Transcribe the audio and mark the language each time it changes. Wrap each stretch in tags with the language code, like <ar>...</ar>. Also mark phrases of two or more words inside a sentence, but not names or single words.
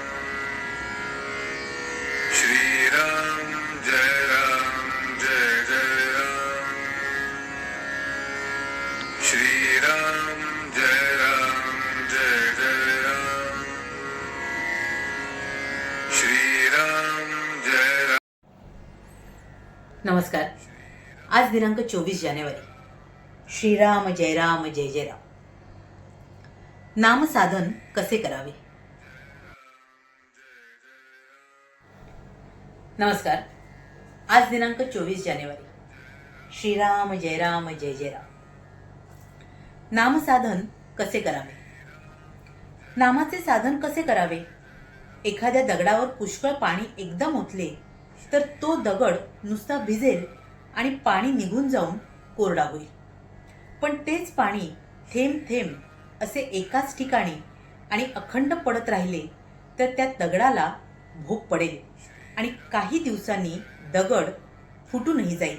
<mr>श्री राम जय जय राम। श्री राम जय जय राम। श्री राम जय राम। नमस्कार। आज दिनांक 24 जानेवारी। श्रीराम जय राम जय जय राम। नामसाधन कसे करावे? नमस्कार। आज दिनांक 24 जानेवारी। श्रीराम जय राम जय जय राम। नामसाधन कसे करावे? नामाचे साधन कसे करावे? एखाद्या दगडावर पुष्कळ पाणी एकदम ओतले तर तो दगड नुसता भिजेल आणि पाणी निघून जाऊन कोरडा होईल. पण तेच पाणी थेंब थेंब असे एकाच ठिकाणी आणि अखंड पडत राहिले तर त्या दगडाला भोक पडेल आणि काही दिवसांनी दगड फुटूनही जाईल.</mr>